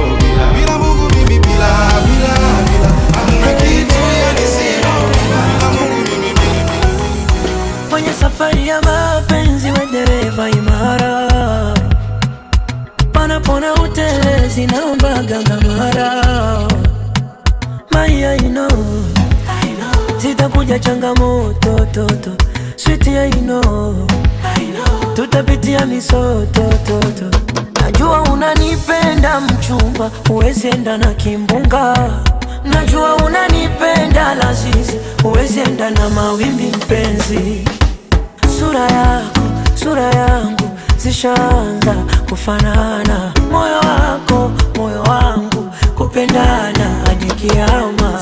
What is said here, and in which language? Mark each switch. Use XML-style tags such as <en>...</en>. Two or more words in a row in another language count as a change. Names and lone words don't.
<sw>Bila Mungu mimi bila hamna kitu, yani zero. Bila Mungu mimi kwenye safari ya mapenzi we dereva imara, panapona utelezi naomba gangamara. Maya</sw> <en>I know</en> <sw>zitakuja changamoto toto, sweet</sw> <en>I know</en> <sw>tutapitia misoto toto. Najua unanipenda mchumba, huwezi enda na kimbunga. Najua unanipenda lazizi, huwezi enda na mawimbi mpenzi. Sura yangu zishaanza kufanana, moyo wako moyo wangu kupendana hadi kiama.</sw>